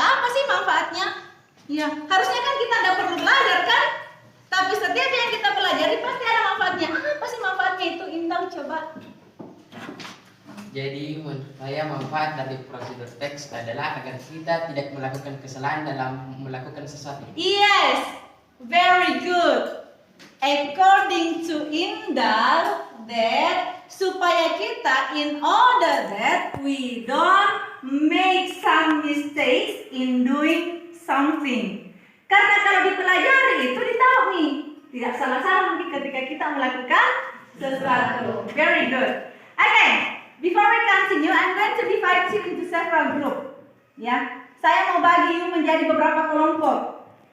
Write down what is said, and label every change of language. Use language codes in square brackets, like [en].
[id] Apa sih manfaatnya? Ya, harusnya kan kita nggak perlu belajar kan? Tapi setiap yang kita pelajari pasti ada manfaatnya. Apa sih manfaatnya itu? Indah coba. Jadi menurut saya manfaat dari prosedur teks adalah agar kita tidak melakukan kesalahan dalam melakukan sesuatu. [en] Yes, very good. According to Indal, that [id] supaya kita [en] in order that we don't make some mistakes in doing something. [id] Karena kalau dipelajari itu ditahu nih, tidak salah-salah nanti ketika kita melakukan sesuatu. [en] Very good. Okay, before we continue, I'm going to divide you into several group. [id] Ya, saya mau bagi you menjadi beberapa kelompok.